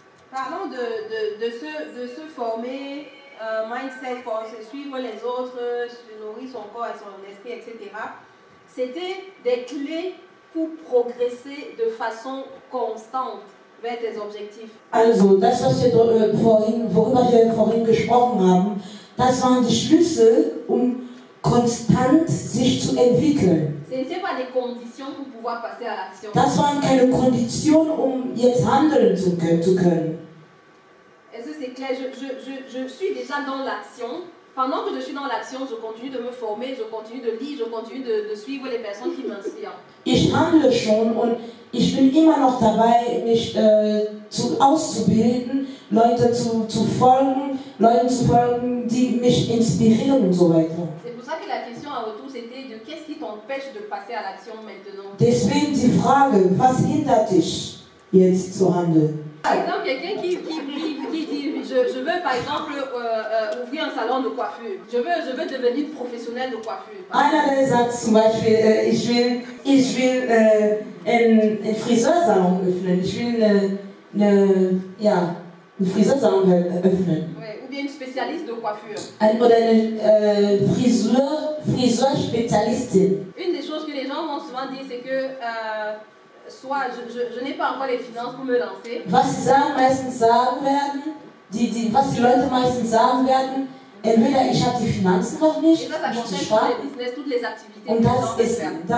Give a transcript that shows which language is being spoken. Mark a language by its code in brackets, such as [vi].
[fr] Parlons de se former, mindset, se suivre les autres, se nourrir son corps et son esprit, etc. C'était des clés pour progresser de façon constante vers tes objectifs. [de] Also, das, was wir worüber wir vorhin gesprochen haben, das waren die Schlüssel, konstant sich zu entwickeln. [fr] Ce n'était pas des conditions pour pouvoir passer à l'action. [de] Das waren keine Konditionen, jetzt handeln zu können. [fr] Est-ce que c'est clair? Je suis déjà dans l'action. Pendant que je suis dans l'action, je continue de me former, je continue de lire, je continue de suivre les personnes qui m'inspirent. [de] Ich handle schon und ich bin immer noch dabei, mich auszubilden, Leuten zu folgen, die mich inspirieren und so weiter. [fr] C'est pour ça que la question en retour c'était de qu'est-ce qui t'empêche de passer à l'action maintenant? [de] Deswegen die Frage, was hindert dich jetzt zu handeln? [fr] Par exemple, quelqu'un qui dit je veux par exemple ouvrir un salon de coiffure. Je veux devenir professionnel de coiffure. [de] Einer, der sagt zum Beispiel, ich will einen Friseursalon öffnen. Ich will einen Friseursalon öffnen. [fr] Ouais, ou bien une spécialiste de coiffure. [de] Oder eine Friseurspezialistin. [fr] Une des choses que les gens vont souvent dire, c'est que soit je n'ai pas encore les finances pour me lancer. [de] Was sie meistens sagen werden, was die Leute meistens sagen werden, entweder ich habe die Finanzen noch nicht, [fr] Et ça [de] um zu [fr] concerne tous [de] starten. [fr] les business, toutes les activités [de] Und [fr] que les gens veulent faire.